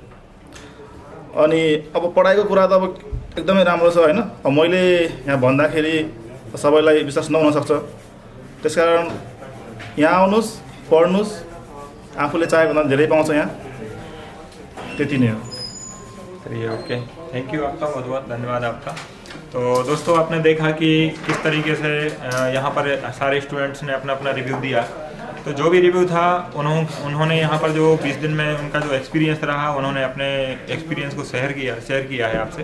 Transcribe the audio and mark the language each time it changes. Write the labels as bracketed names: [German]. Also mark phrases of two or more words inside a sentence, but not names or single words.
[Nepali] अनि अब पढाइको कुरा त अब एकदमै राम्रो छ हैन। अब मैले यहाँ भन्दाखेरि सबैलाई विश्वास नहुन सक्छ, त्यसकारण यहाँ आउनुहोस्, पढ्नुहोस्, आफूले चाहेको भन्दा धेरै पाउँछ यहाँ, त्यति नै हो। [Hindi] चलिए, ओके, [English] thank you [Hindi] आपका, बहुत बहुत धन्यवाद आपका। तो दोस्तों आपने देखा कि किस तरीके से यहाँ पर सारे स्टूडेंट्स ने अपना अपना रिव्यू दिया। तो जो भी रिव्यू था उन्होंने यहाँ पर जो 20 दिन में उनका जो एक्सपीरियंस रहा उन्होंने अपने एक्सपीरियंस को शेयर किया है आपसे।